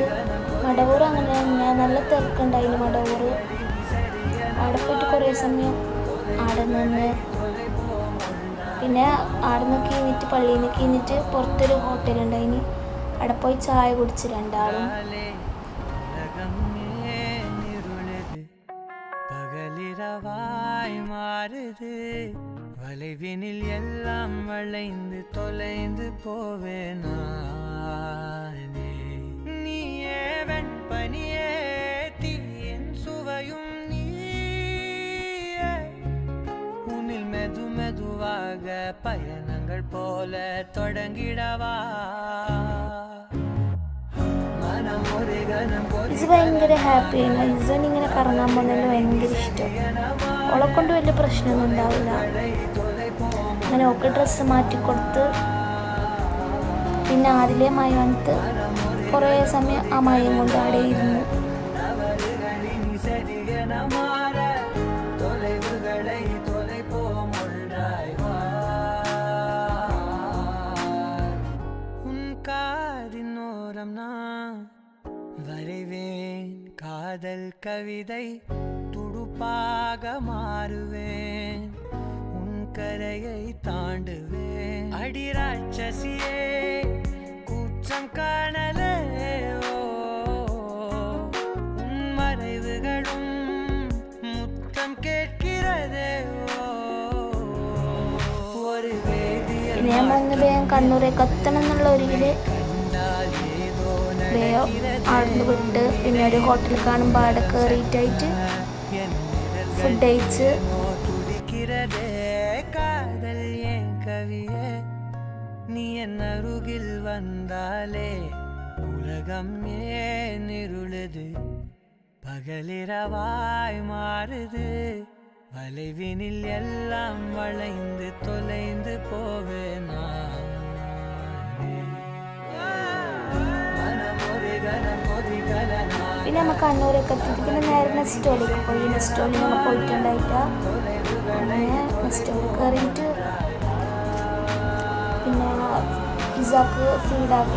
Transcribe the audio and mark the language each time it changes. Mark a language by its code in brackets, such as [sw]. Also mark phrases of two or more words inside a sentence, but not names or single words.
[ml] മടവൂർ അങ്ങനെ ഞാൻ നല്ല തിരക്കുണ്ടായില്ല. മടവൂർ അവിടെ പോയിട്ട് കുറേ സമയം അവിടെ നിന്ന് പിന്നെ അവിടെ നിന്ന് കഴിഞ്ഞിട്ട് പള്ളിയിൽ നിന്ന് കഴിഞ്ഞിട്ട് പുറത്തൊരു ഹോട്ടലുണ്ടായിന്, അവിടെ പോയി ചായ കുടിച്ച് രണ്ടാളും. [ta] பகலிரவாய் மாறுது வளைவினில் எல்லாம் வளைந்து தொலைந்து போவேனானே. நீயே வெண்பனியே தீயின் சுவையும் நீயே, உன்னில் மெது மெதுவாக பயணங்கள் போல தொடங்கிடவா. [ml] ഇത് ഭയങ്കര ഹാപ്പിയാണ്. ഇസൻ ഇങ്ങനെ കറങ്ങാൻ പോകുന്നതിൽ ഭയങ്കര ഇഷ്ടം. അവളെ കൊണ്ട് വലിയ പ്രശ്നമൊന്നും ഉണ്ടാവില്ല. അങ്ങനെ ഒക്കെ ഡ്രസ്സ് മാറ്റിക്കൊടുത്ത് പിന്നെ ആദിലെ മയവനത്ത് കുറേ സമയം ആ മയം കൊണ്ട് അവിടെ ഇരുന്നു. [ta] வரைவேன் காதல் கவிதை துடுப்பாக மாறுவேன், உன் கரையை தாண்டுவேன். அடி ராட்சசியே கூச்சம் காணலே, உன் மறைவுகளும் முத்தம் கேட்கிறதே. ஒரு வேதியல் [ml] വേഗം കണ്ണൂരേക്ക് എത്തണം എന്നുള്ള ഒരിക്കല് വേഗം അവിടുന്ന് വിട്ട് പിന്നെ ഒരു ഹോട്ടലിൽ കാണുമ്പോൾ അവിടെ കയറിയിട്ടായിട്ട് ഫുഡ് കഴിച്ച് [ta] காதல் ஏன் கவியே, நீ என் அருகில் வந்தாலே உலகம் ஏன் இருளுது, பகலிரவாய் மாறுது வளைவினில் எல்லாம் வளைந்து தொலைந்து போவேனா. [ml] പിന്നെ നമ്മൾ കണ്ണൂരൊക്കെ എത്തിയിട്ട് പിന്നെ നേരെ നെസ്റ്റോളിലേക്ക് പോയി. നെസ്റ്റോളിൽ നമ്മൾ പോയിട്ടുണ്ടായിട്ട് അങ്ങനെ നെസ്റ്റോളിൽ കയറിയിട്ട് പിന്നെ പിസ്സക്ക് ഫീഡാക്കി.